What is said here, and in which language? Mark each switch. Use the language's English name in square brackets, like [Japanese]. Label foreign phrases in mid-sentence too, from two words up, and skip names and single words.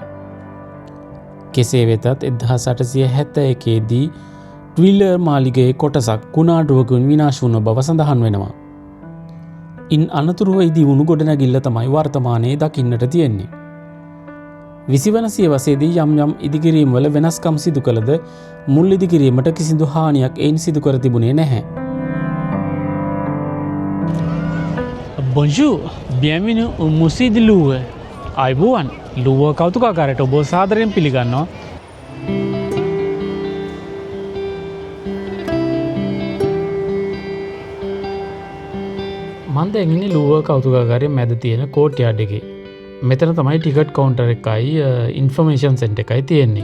[Sinhala] කෙසේ වෙතත් 1871දී ට්විලර් මාලිගයේ කොටසක් කුණාටුවකින් විනාශ වුණ බව සඳහන් වෙනවා. ඉන් අනතුරුව ඉදි වුණු ගොඩනැගිල්ල තමයි වර්තමානයේ දකින්නට තියෙන්නේ. 20 වන සියවසේදී යම් යම් ඉදිකිරීම් වල වෙනස්කම් සිදු කළද මුල් ඉදිකිරීමට කිසිදු හානියක් එයින් සිදු කර තිබුණේ නැහැ. [French] Bonjour, bienvenue au musée de Louvre. [Sinhala] අයිබෝවන් ලුව කෞතුකාගාරයට ඔබ සාදරයෙන් පිළිගන්නවා. මම දැන් ඉන්නේ ලුව කෞතුකාගාරයේ මැද තියෙන කෝට්ටයාඩ් එකේ. මෙතන තමයි [English] ticket counter [Sinhala] එකයි [English] information center [Sinhala] එකයි තියෙන්නේ.